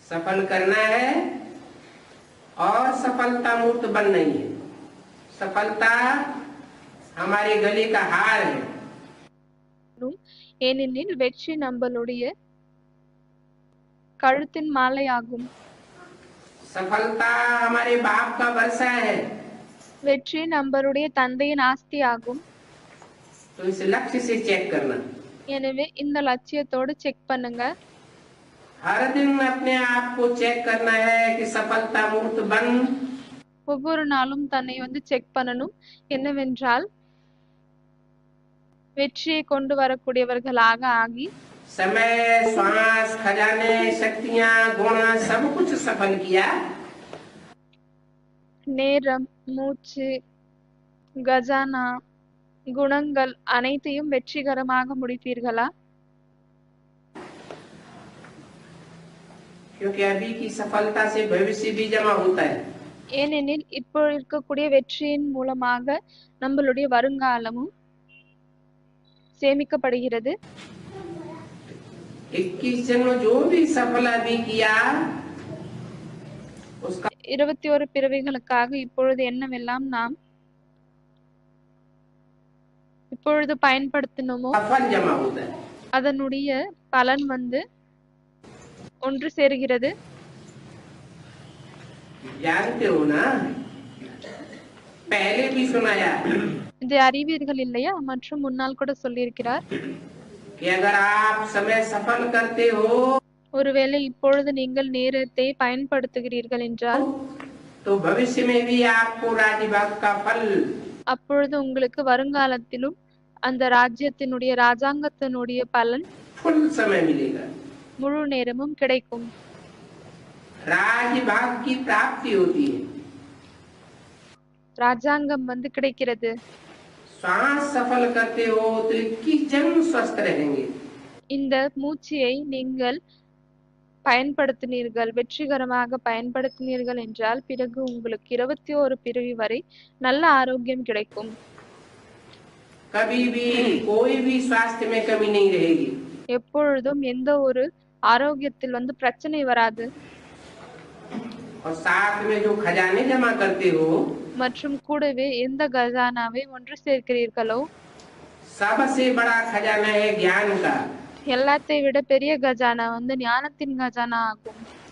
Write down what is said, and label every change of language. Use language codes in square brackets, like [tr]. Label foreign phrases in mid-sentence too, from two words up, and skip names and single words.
[hi] सफल करना है और सफलता मूर्त बन नहीं है। सफलता हमारे गले का हार है। [ta] ஏனெனில் வெற்றி நம்மளுடைய கழுத்தின் மாலையாகும். [hi] सफलता हमारे बाप का वर्षा है। [ta] வெற்றி நம்மளுடைய தந்தையின் ஆஸ்தியாகும். [hi] तो इस लक्ष्य से चेक करना। [ta] எனவே இந்த லட்சியத்தோடு செக் பண்ணுங்க. [hi] हर दिन अपने आप को चेक करना है कि सफलता मूर्त बन। [ta] ஒவ்வொரு நாளும் தன்னை செக் பண்ணணும். என்னவென்றால் வெற்றியை கொண்டு வரக்கூடியவர்களாக ஆகி [hi] समय, श्वास, खजाने, शक्तियां, गुण सब कुछ सफल किया। [ta] நேரம், மூச்சு, கஜானா, குணங்கள் அனைத்தையும் வெற்றிகரமாக முடித்தீர்களா? [hi] क्योंकि अभी की सफलता से भविष्य भी जमा होता है। [ta] ஏனெனில் இப்போ இருக்கக்கூடிய வெற்றியின் மூலமாக நம்மளுடைய வருங்காலமும் சேமிக்கப்படுகிறது. [hi] 21 जन्म जो भी सफल अभी किया उसका [ta] 21 பிறவிகளுக்காக இப்பொழுது என்னவெல்லாம் நாம் இப்பொழுது பயன்படுத்தினோமோ [hi] फल जमा होता है। [ta] அதனுடைய பலன் ஒன்று சேருகிறது. [hi] जानते हो ना, पहले भी सुनाया [ta] இதை அறிவீர்கள் இல்லையா? மற்றும் முன்னால் கூட சொல்லியிருக்கிறார். [hi] कि अगर आप समय सफल करते हो [ta] ஒருவேளை இப்பொழுது நீங்கள் நேரத்தை பயன்படுத்துகிறீர்கள் என்றால் [hi] तो भविष्य में भी आपको राज्य भाग का फल [ta] அப்பொழுது உங்களுக்கு வருங்காலத்திலும் அந்த ராஜ்யத்தினுடைய ராஜாங்கத்தினுடைய பலன் [hi] फुल समय मिलेगा। [ta] முழு நேரமும் கிடைக்கும். [hi] राज्य भाग की प्राप्ति होती है। [ta] ராஜாங்கம் கிடைக்கிறது. [hi] श्वास सफल करते हो तो 21 जन्म स्वस्थ रहेंगे। [ta] இந்த மூச்சையை நீங்கள் பயன்படுத்தினீர்கள், வெற்றிகரமாக பயன்படுத்தினீர்கள் என்றால் பிறகு உங்களுக்கு 21 பிறவி வரை நல்ல ஆரோக்கியம் கிடைக்கும். [hi] कभी भी कोई भी स्वास्थ्य में कमी नहीं रहेगी। [ta] எப்பொழுதும் எந்த ஒரு ஆரோக்கியத்தில் பிரச்சனை வராது. [hi] और साथ में जो खजाने जमा करते हो [ta] மற்றும் கூடவே எந்த கஜானாவை ஒன்று சேர்க்கிறீர்களோ [hi] सबसे बड़ा खजाना है ज्ञान का। [ta] எல்லாத்தை விட பெரிய கஜானா ஞானத்தின் கஜானா ஆகும்.